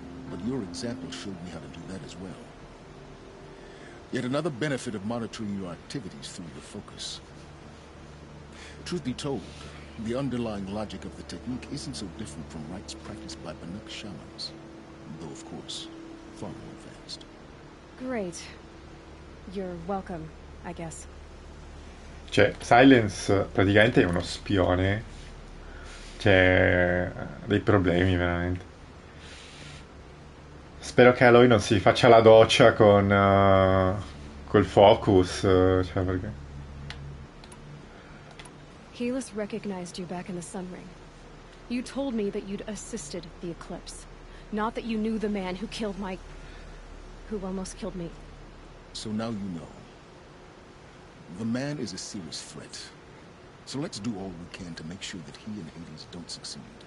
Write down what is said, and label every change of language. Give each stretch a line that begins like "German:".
English: But your example showed me how to do that as well. Yet another benefit of monitoring your activities through the focus. Truth be told, the underlying logic of the technique isn't so different from rites practiced by Banuk shamans. Though, of course, far more advanced. Great. You're welcome, I guess.
Italian: Cioè, Silence praticamente è uno spione. C'è dei problemi, veramente. Spero che Aloy non si faccia la doccia con col focus, cioè perché...
English: Helis recognized you back in the Sun Ring. You told me that you'd assisted the Eclipse. Not that you knew the man who killed my... who almost killed me. So now you know. The man is a serious threat. So let's do all we can to make sure that he and Hades don't succeed.